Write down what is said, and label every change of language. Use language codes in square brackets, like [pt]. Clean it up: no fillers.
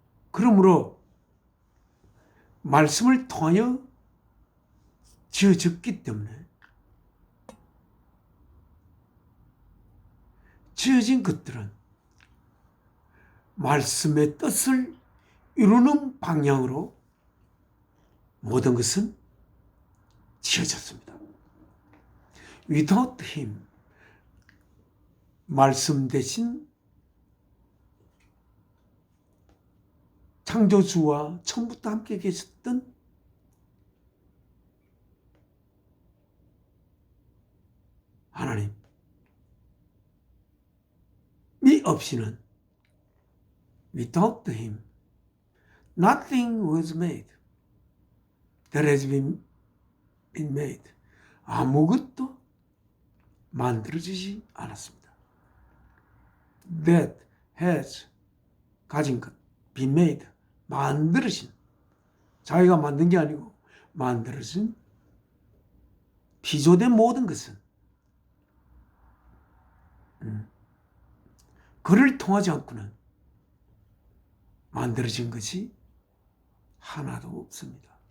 [ko] 그러므로 말씀을 통하여 지어졌기 때문에 지어진 것들은 말씀의 뜻을 이루는 방향으로 모든 것은 지어졌습니다. [en] Without him, [ko] 말씀 대신 창조주와 처음부터 함께 계셨던 하나님이 없이는 [en] without him nothing was made that has been made. [ko] 아무것도 만들어지지 않았습니다. [en] That has [ko] 가진 것, [en] been made [ko] 만들어진, 자기가 만든 게 아니고 만들어진, 피조된 모든 것은 그를 통하지 않고는 만들어진 것이 하나도 없습니다.